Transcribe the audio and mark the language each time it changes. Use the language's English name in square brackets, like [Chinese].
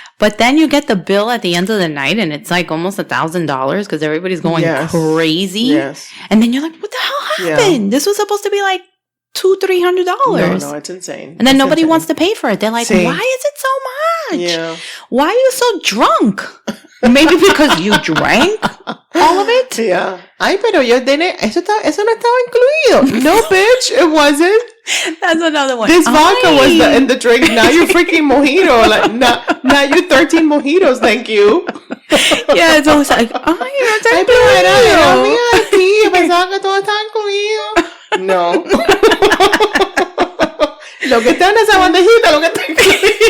[English] But then you get the bill at the end of the night and it's like almost $1,000 because everybody's going crazy. Yes. And then you're like, what the hell happened? Yeah. This was supposed to be like $200-$300. No, it's insane. And then nobody wants to pay for it. They're like, why is it so much? Yeah. Why are you so drunk? Maybe because you drank all of it? Yeah. [Spanish] Ay, pero yo eso no estaba incluido. [English] No, bitch, it wasn't. That's another one. This vodka was in the drink. Now you're freaking mojito. Like, now you're 13 mojitos, thank you. Yeah, it's always like, ay, [Spanish] pero era VIP. Pensaba que todo estaba incluido. No. Lo que está en esa bandejita, lo que está incluido.